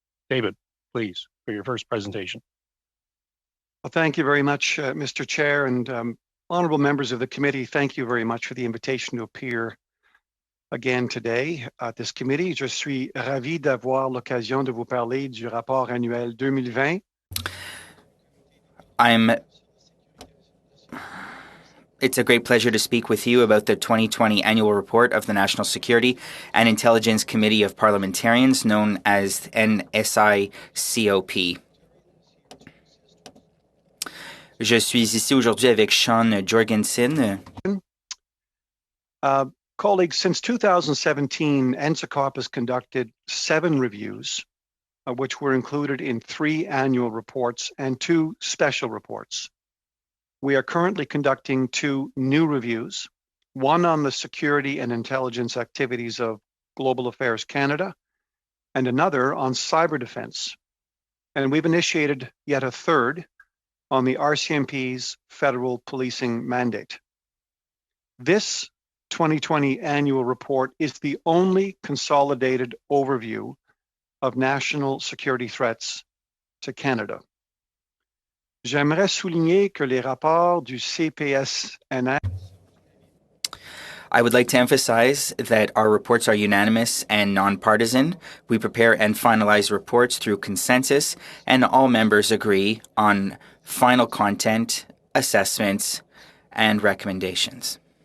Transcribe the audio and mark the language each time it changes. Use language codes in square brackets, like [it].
[en] David, please, for your first presentation. Well, thank you very much, Mr. Chair, and honorable members of the committee. Thank you very much for the invitation to appear again today at this committee. [fr] Je suis ravi d'avoir l'occasion de vous parler du rapport annuel 2020. [en] It's a great pleasure to speak with you about the 2020 annual report of the National Security and Intelligence Committee of Parliamentarians, known as NSICOP. [fr] Je suis ici aujourd'hui avec Sean Jorgensen. [en] Colleagues, since 2017, NSICOP has conducted 7 reviews, which were included in 3 annual reports and 2 special reports. We are currently conducting 2 new reviews, one on the security and intelligence activities of Global Affairs Canada, and another on cyber defense. And we've initiated yet a third on the RCMP's federal policing mandate. This 2020 annual report is the only consolidated overview of national security threats to Canada. [fr] J'aimerais souligner que les rapports du CPSNR. [en] I would like to emphasize that our reports are unanimous and nonpartisan. We prepare and finalize reports through consensus, and all members agree on final content, assessments, and recommendations.